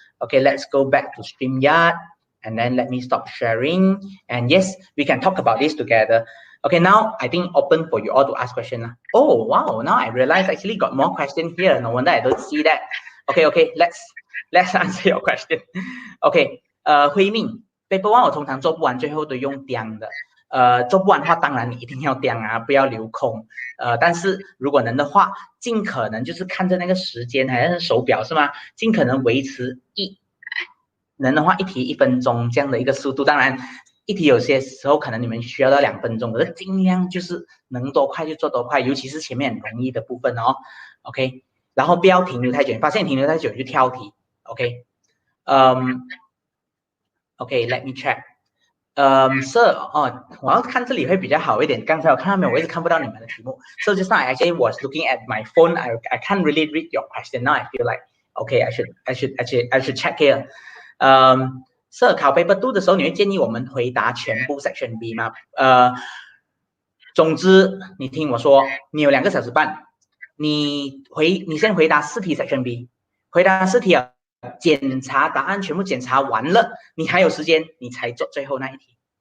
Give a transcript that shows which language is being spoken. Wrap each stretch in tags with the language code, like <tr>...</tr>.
<en>Okay, let's go back to StreamYard, and then let me stop sharing. And yes, we can talk about this together. Okay, now I think open for you all to ask questions. Oh wow, now I realize I actually got more questions here. No wonder I don't see that. Okay, let's answer your question.</en> <zh>Okay, 慧命 paper 1我通常做不完，最后都用钉的。做不完的话，当然你一定要钉啊，不要留空。但是如果能的话，尽可能就是看着那个时间，好像是手表是吗？尽可能维持能的话1题1分钟这样的一个速度。当然，1题有些时候可能你们需要到2分钟，可是尽量就是能多快就做多快，尤其是前面很容易的部分哦。 OK， 然后不要停留太久，发现停留太久就跳题。</zh> <en>OK， OK，let me check。</en> <zh>Sir， 我要看这里会比較好一點。剛才我看到沒有，我一直看不到你們的題目。</zh> <en>So just now I actually was looking at my phone. I can't really read your question now. I feel like okay, I should check here.</en> <zh>Sir， 考 paper 2的時候，你會建議我們回答全部 section B 嗎？總之你聽我說，你有2個小時半，你先回答4題 section B， 回答4題啊。檢查答案全部檢查完了，你還有時間，你才做最後那1題。</zh>